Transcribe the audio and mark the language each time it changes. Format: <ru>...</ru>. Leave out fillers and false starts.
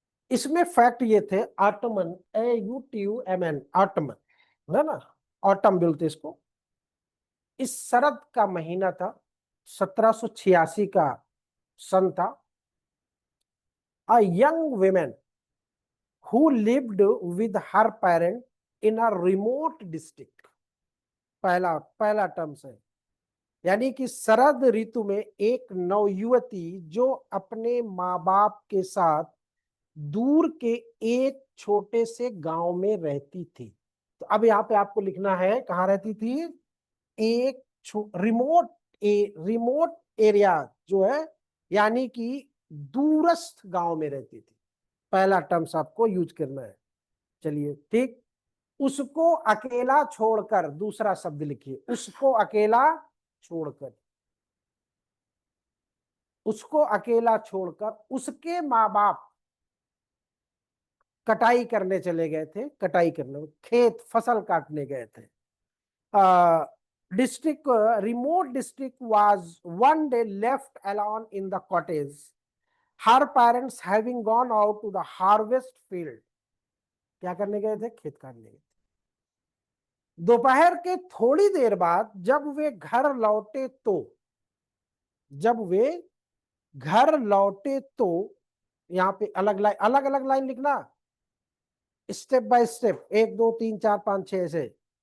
<hi>इसमें फैक्ट ये थे, ऑटमन, AUTUMN, ऑटमन, है ना? ऑटम बोलते इसको। इस शरद का महीना था, 1786 का सन था।</hi> <en>a young women who lived with her parent in a remote district,</en> <hi>पहला पहला टर्म्स है। यानी कि शरद ऋतु में एक नवयुवती जो अपने माँ बाप के साथ दूर के एक छोटे से गांव में रहती थी। तो अब यहाँ पे आपको लिखना है कहाँ रहती थी। एक रिमोट, रिमोट एरिया जो है, यानी कि दूरस्थ गांव में रहती थी। पहला टर्म्स आपको यूज करना है। चलिए ठीक। उसको अकेला छोड़कर, दूसरा शब्द लिखिए, उसको अकेला छोड़कर। उसको अकेला छोड़कर उसके माँ बाप कटाई करने चले गए थे। कटाई करने, खेत फसल काटने गए थे।</hi> <en>District, remote district was one day left alone in the cottage, her parents having gone out to the harvest field.</en> <hi>क्या करने गए थे? खेत काटने गए थे। दोपहर के थोड़ी देर बाद जब वे घर लौटे तो, जब वे घर लौटे तो, यहाँ पे अलग लाइन, अलग अलग लाइन लिखना, स्टेप बाय स्टेप, 1 2 3 4 5 6 से।</hi>